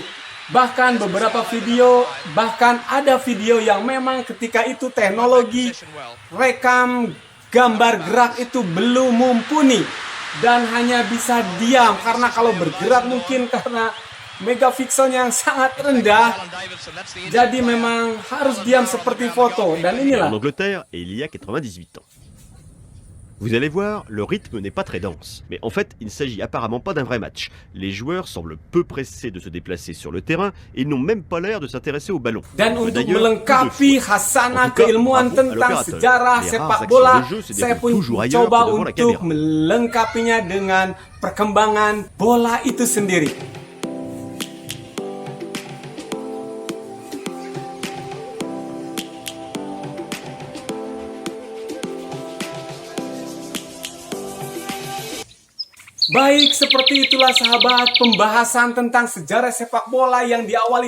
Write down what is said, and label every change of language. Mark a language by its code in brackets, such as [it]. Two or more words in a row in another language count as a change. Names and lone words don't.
[id] Bahkan beberapa video, bahkan ada video yang memang ketika itu teknologi rekam gambar gerak itu belum mumpuni dan hanya bisa diam, karena kalau bergerak mungkin karena megapikselnya yang sangat rendah, jadi memang harus diam seperti foto. Dan inilah [fr] en Angleterre et il y a 98 ans. Vous allez voir, le rythme n'est pas très dense, mais en fait, il ne s'agit apparemment pas d'un vrai match. Les joueurs semblent peu pressés de se déplacer sur le terrain et ils n'ont même pas l'air de s'intéresser au ballon. [id] Dan untuk [fr] D'ailleurs, [id] melengkapi khasanah keilmuan tentang sejarah sepak bola, saya pun coba untuk melengkapinya dengan perkembangan bola itu sendiri. Baik, seperti itulah sahabat pembahasan tentang sejarah sepak bola yang diawali